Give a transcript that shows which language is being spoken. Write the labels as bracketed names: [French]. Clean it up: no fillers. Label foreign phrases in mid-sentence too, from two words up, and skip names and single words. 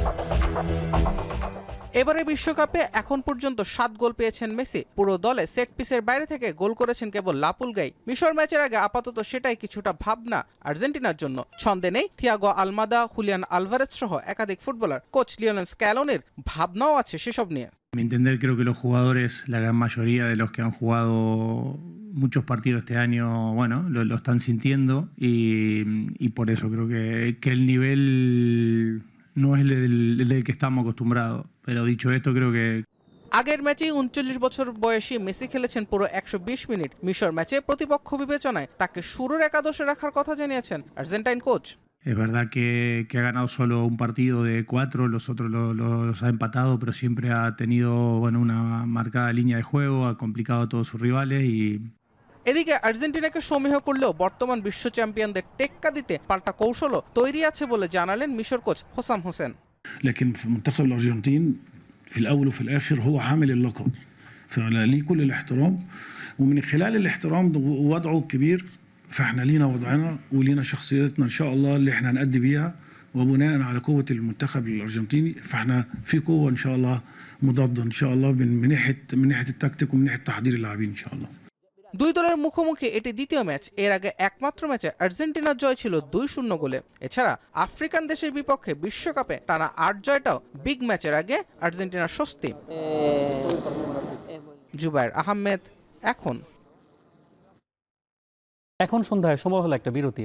[Bangla] এবারে বিশ্বকাপে এখন পর্যন্ত 7 গোল পেয়েছেন মেসি। পুরো দলে সেট পিসের বাইরে থেকে গোল করেছেন কেবল লাপুলগাই। মিশর ম্যাচের আগে আপাতত সেটাই কিছুটা ভাবনা আর্জেন্টিনার জন্য। ছন্দে নেই থিয়াগো আলমাদা, হুলিয়ান আলভারেজ সহ একাধিক ফুটবলার। কোচ লিওনেল স্ক্যালোনির ভাবনাও আছে সেসব নিয়ে। [Spanish] A mi entender, creo que los jugadores, la gran mayoría de los que han jugado muchos partidos este año, bueno, lo están sintiendo y por eso creo que el nivel no es el del que estamos acostumbrados. Pero dicho esto, creo que [Bangla] আগের ম্যাচেই 39 বছর বয়সী মেসি খেলেছেন পুরো 120 মিনিট। মিশর ম্যাচে প্রতিপক্ষ বিবেচনায় তাকে শুরুর একাদশে রাখার কথা জানিয়েছেন আর্জেন্টাইন কোচ। [Spanish] es verdad que ha ganado solo un partido de 4, los otros los ha empatado, pero siempre ha tenido, bueno, una marcada línea de juego, ha complicado a todos sus rivales y [Bangla] এদিকে আর্জেন্টিনাকে সমীহ করলেও বর্তমান বিশ্ব চ্যাম্পিয়নদের টেক্কা দিতে পাল্টা কৌশলও তৈরি আছে বলে জানালেন মিশর কোচ হোসাম হোসেন। [Arabic] لكن في منتخب الأرجنتين في الأول وفي الآخر هو حامل اللقب، فليه كل الاحترام، ومن خلال الاحترام ووضعه الكبير فاحنا لينا وضعنا ولينا شخصيتنا إن شاء الله اللي احنا هنأدي بيها، وبناء على قوة المنتخب الأرجنتيني فاحنا في قوة إن شاء الله مضادة إن شاء الله من ناحية التكتيك ومن ناحية تحضير اللاعبين إن شاء الله। [Bangla] দুই দলের মুখোমুখি এটি দ্বিতীয় ম্যাচ। এর আগে একমাত্র ম্যাচে আর্জেন্টিনার জয় ছিল 2-0 গোলে। এছাড়া আফ্রিকান দেশের বিপক্ষে বিশ্বকাপে টানা 8 জয়টাও বিগ ম্যাচের আগে আর্জেন্টিনার স্বস্তি। জুবায়ের আহমেদ, এখন সন্ধ্যায় সময় হলো একটা বিরতির।